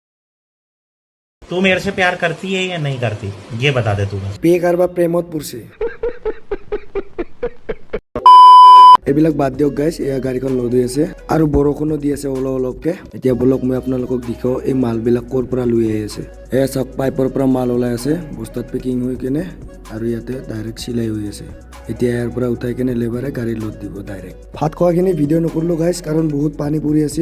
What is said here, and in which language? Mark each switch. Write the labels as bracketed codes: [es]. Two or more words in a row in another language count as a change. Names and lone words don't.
[hi] तू मेरे से प्यार करती है या नहीं करती, ये बता दे तू। पे करवा प्रेमत पुरसे। [as] এইবিলাক বাদ দিয়ক গাইজ, এয়া গাড়ীখন লোড হৈ আছে আৰু বৰষুণো দি আছে অলপকে। এতিয়া বলক মই আপোনালোকক দেখাও এই মালবিলাক ক'ৰ পৰা লৈ আহি আছে। এয়া চাওক পাইপৰ পৰা মাল ওলাই আছে, বস্তাত পেকিং হৈ কেনে আৰু ইয়াতে ডাইৰেক্ট চিলাই হৈ আছে। এতিয়া ইয়াৰ পৰা উঠাই কেনে লেবাৰে গাড়ী লোড দিব ডাইৰেক্ট। ভাত খোৱাখিনি ভিডিঅ' নকৰিলো গাইজ, কাৰণ বহুত পানী পৰি আছিল।